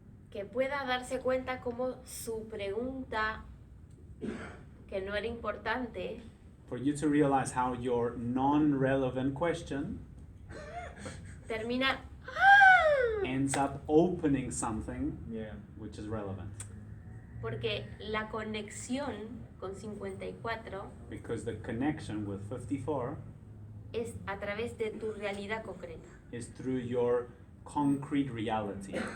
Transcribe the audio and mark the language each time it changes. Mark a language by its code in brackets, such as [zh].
[es] que pueda darse cuenta cómo su pregunta, que no era importante, [en] For you to realize how your non-relevant question [es] termina [en] ends up opening something Yeah. which is relevant. [es] porque la conexión con 54 [en] Because the connection with 54 [es] es a través de tu realidad concreta. [en] is through your concrete reality.